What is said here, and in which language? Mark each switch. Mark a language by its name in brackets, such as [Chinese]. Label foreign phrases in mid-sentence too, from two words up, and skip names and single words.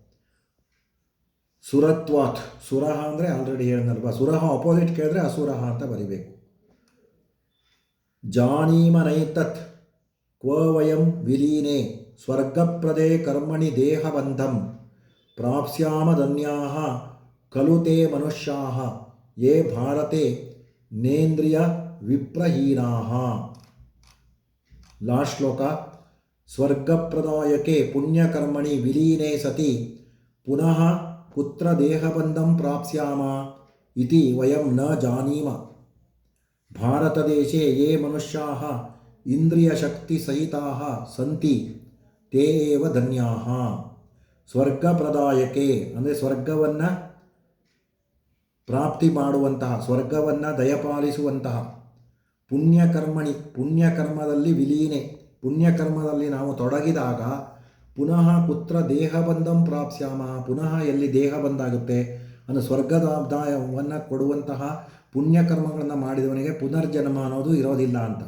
[Kannada] ಸುರತ್ವಾತ್, ಸುರಹ ಅಂದರೆ ಆಲ್ರೆಡಿ ಹೇಳಿದ್ನಲ್ವ, ಸುರಹ ಅಪೋಸಿಟ್ ಕೇಳಿದ್ರೆ ಅಸುರಹ ಅಂತ ಬರಿಬೇಕು. [Sanskrit] ಜಾನೀಮನೈತತ್ ಕ್ವ ವಯಂ ವಿಲೀನೆ ಸ್ವರ್ಗಪ್ರದೇ ಕರ್ಮಣಿ ದೇಹಬಂಧಂ ಪ್ರಾಪ್ಸ್ಯಾಮ ಧನ್ಯಾಃ ಖಲು ತೇ ಮನುಷ್ಯಾಃ ಯೇ ಭಾರತೆ ನೇಂದ್ರಿಯ ವಿಪ್ರಹೀನಾಃ. ಲಾಸ್ಟ್ ಶ್ಲೋಕ. ಸ್ವರ್ಗಪ್ರದಾಯಕೆ ಪುಣ್ಯಕರ್ಮಣಿ ವಿಲೀನೆ ಸತಿ ಪುನಃ ಕುತ್ರ ದೇಹಬಂಧಂ ಪ್ರಾಪ್ಸ್ಯಾಮ ಇತಿ ವಯಂ ನ ಜಾನೀಮ. ಭಾರತದೇಶೆ ಯೇ ಮನುಷ್ಯಾಃ ಇಂದ್ರಿಯಶಕ್ತಿಸಹಿತಾಃ ಸಂತಿ ತೇ ಏವ ಧನ್ಯಾಃ. [Kannada] ಸ್ವರ್ಗಪ್ರದಾಯಕೆ ಅಂದರೆ ಸ್ವರ್ಗವನ್ನು ಪ್ರಾಪ್ತಿ ಮಾಡುವಂತಹ, ಸ್ವರ್ಗವನ್ನು ದಯಪಾಲಿಸುವಂತಹ, ಪುಣ್ಯಕರ್ಮಣಿ ಪುಣ್ಯಕರ್ಮದಲ್ಲಿ ವಿಲೀನೆ, ಪುಣ್ಯಕರ್ಮದಲ್ಲಿ ನಾವು ತೊಡಗಿದಾಗ [Sanskrit] ಪುನಃ ಕುತ್ರ ದೇಹಬಂಧಂ ಪ್ರಾಪ್ಸ್ಯಾಮ, [Kannada] ಪುನಃ ಎಲ್ಲಿ ದೇಹ ಬಂದಾಗುತ್ತೆ ಅಂದರೆ ಸ್ವರ್ಗದಾಯವನ್ನು ಕೊಡುವಂತಹ ಪುಣ್ಯಕರ್ಮಗಳನ್ನು ಮಾಡಿದವನಿಗೆ ಪುನರ್ಜನ್ಮ ಅನ್ನೋದು ಇರೋದಿಲ್ಲ ಅಂತ.